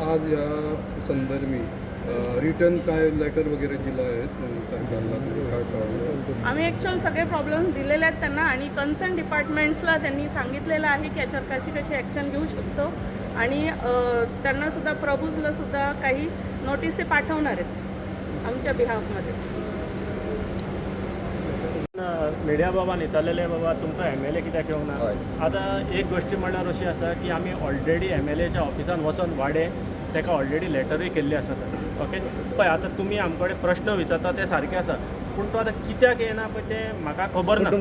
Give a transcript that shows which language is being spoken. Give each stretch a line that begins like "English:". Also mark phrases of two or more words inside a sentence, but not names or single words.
Marathi: आज या संदर्भी रिटर्न काय लेटर वगैरे दिलं आहे सरकारला? आम्ही ॲक्च्युअल सगळे प्रॉब्लेम दिलेले आहेत त्यांना, आणि
English: concern departmentsला
Marathi: त्यांनी सांगितलेलं आहे की याच्यावर कशी ॲक्शन घेऊ शकतो, आणि त्यांनासुद्धा प्रभूजलासुद्धा काही नोटीस ते पाठवणार आहेत आमच्या बिहाफमध्ये।
Konkani: मिडिया बाबा न्हिचालेले बाबा तुमचो MLA कित्याक येवंक ना? आतां एक गोष्टी म्हणल्यार अशी आसा की आमी ऑलरेडी MLAच्या ऑफिसान वचून वाडे ताका ऑलरेडी लेटरूय केल्ली आसा सर, ओके? पळय आतां तुमी आमचे कडेन प्रश्न विचारता ते सारके आसा, पूण तो आतां कित्याक येना पळय तें म्हाका खबर ना।